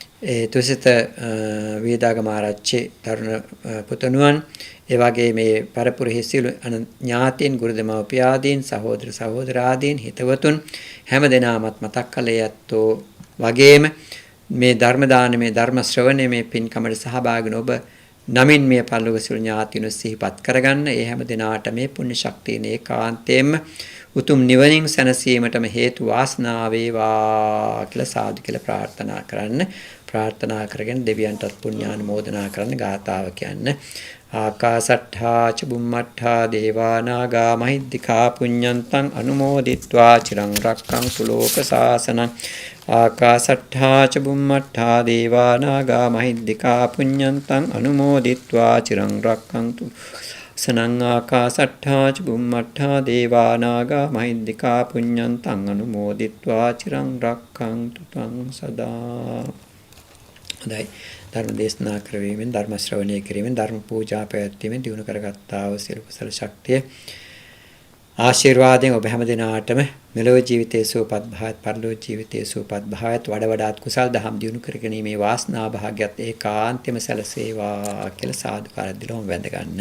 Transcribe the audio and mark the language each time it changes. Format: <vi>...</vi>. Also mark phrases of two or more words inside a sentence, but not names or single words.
<si>තුසිත වේදාගම ආරච්චි තරුණ පුතණුවන් ඒ වගේ මේ පරපුරෙහි සියලු ඥාතීන් ගුරු දෙමව්පියාදීන් සහෝදර සහෝදරාදීන් හිතවතුන් හැම දෙනාමත් මතක් කළේ ඇත්තෝ වගේම මේ ධර්ම දානමේ ධර්ම ශ්‍රවණයේ මේ පින්කමට සහභාගී වන ඔබ නමින් මේ පරිලෝක සියලු ඥාතීන් සිහිපත් කරගන්න ඒ හැම දිනාට මේ පුණ්‍ය ශක්තිය ඒකාන්තයෙන්ම උතුම් නිවනින් සැනසීමටම හේතු වාසනා වේවා කියලා සාදු කියලා ප්‍රාර්ථනා කරන්න. ප්‍රාර්ථනා කරගෙන දෙවියන්ටත් පුණ්‍යානුමෝදනා කරන්න ගාතාව කියන්න.</si> <pi>ආකාසට්ඨා ච බුම්මට්ඨා දේවා නාග මහිද්దికා පුඤ්ඤන්තං අනුමෝදිත්වා චිරං රක්ඛන්තු ලෝක සාසනං. ආකාසට්ඨා ච බුම්මට්ඨා දේවා නාග මහිද්దికා පුඤ්ඤන්තං අනුමෝදිත්වා චිරං රක්ඛන්තු සනං. ආකාසට්ඨා ච බුම්මට්ඨා දේවා නාග මහිද්దికා පුඤ්ඤන්තං අනුමෝදිත්වා චිරං රක්ඛන්තු ත්වං සදා.</pi> <si>හොඳයි. ධර්ම දේශනා කරවීමෙන් ධර්ම ශ්‍රවණය කිරීමෙන් ධර්ම පූජා පැවැත්වීමෙන් දිනු කරගත්තා වූ සියලු කුසල ශක්තිය ආශිර්වාදයෙන් ඔබ හැම දිනාටම මෙලොව ජීවිතයේ සුවපත් භාවයත් පරලොව ජීවිතයේ සුවපත් භාවයත් වඩ වඩාත් කුසල් දහම් දිනු කරගැනීමේ වාසනා භාග්‍යත් ඒකාන්තයෙන්ම සැලසේවා කියලා සාදුකාරයක් දීලා වැඳ ගන්න.</si>